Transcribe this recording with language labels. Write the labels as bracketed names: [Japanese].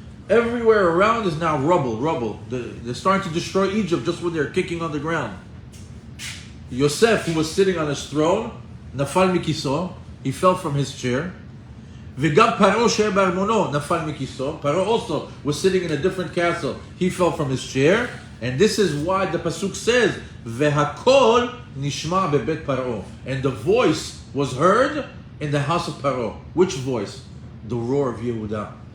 [English] Everywhere around is now rubble. They're starting to destroy Egypt just when they're kicking on the ground. Yosef, who was sitting on his throne, [Hebrew] nafal mikiso, [English] he fell from his chair. [Hebrew] וגם פרעה שהיה בארמונו נפל מכיסו. [English] Paro also was sitting in a different castle. He fell from his chair. And this is why the pasuk says, [Hebrew] והכל נשמע בבית פרעה. [English] And the voice was heard in the house of Paro. Which voice? The roar of Yehuda.